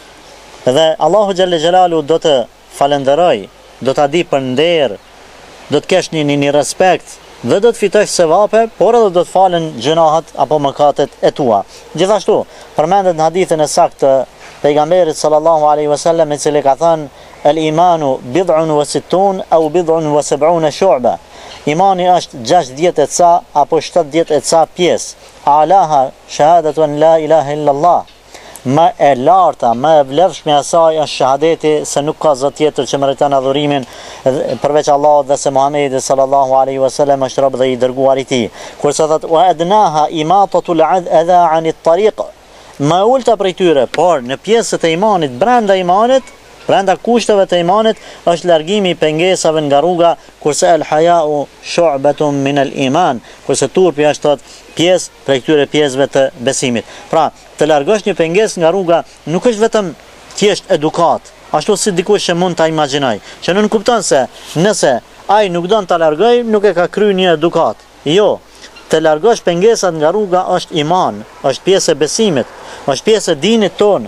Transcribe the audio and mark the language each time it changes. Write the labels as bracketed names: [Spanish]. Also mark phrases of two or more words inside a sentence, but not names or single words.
[Albanian] Dhe Allahu [Arabic] جل جلاله [Albanian] do të falenderoj, do ta di për nder, do të kesh një respekt dhe do të fitosh sevape, por edhe do të falen gjunahet apo mëkatet e tua. Gjithashtu, përmendet në hadithin e saktë të pejgamberit [Arabic] صلى الله عليه وسلم [Albanian] i cili ka thënë: [Arabic] "الإيمان بضع وستون أو بضع وسبعون شعبة." [Albanian] Imani është 60 e ca apo 70 e ca pjesë. [Arabic] أعلاها شهادة أن لا إله إلا الله. [Albanian] Më e larta, më e vlefshme asaj është shahadeti se nuk ka zot tjetër që meriton adhurimin përveç Allahut dhe se Muhamedi [Arabic] صلى الله عليه وسلم [Albanian] është rob dhe i dërguar i tij. Kurse thot [Arabic] وأدناها إماطة الأذى عن الطريق. [Albanian] Më ulta prej tyre, por në pjesët e imanit, brenda kushteve të imanit është largimi i pengesave nga rruga, kurse [Arabic] والحياء شعبة من الإيمان, [Albanian] kurse turpi është pjesë prej këtyre pjesëve të besimit. Pra, të largosh një pengesë nga rruga nuk është vetëm thjesht edukat, ashtu si dikush që mund ta imagjinoj, që nuk kupton se nëse ai nuk don ta largoj, nuk e ka kryer një edukat. Jo, të largosh pengesat nga rruga është iman, është pjesë e besimit, është pjesë e dinit tonë.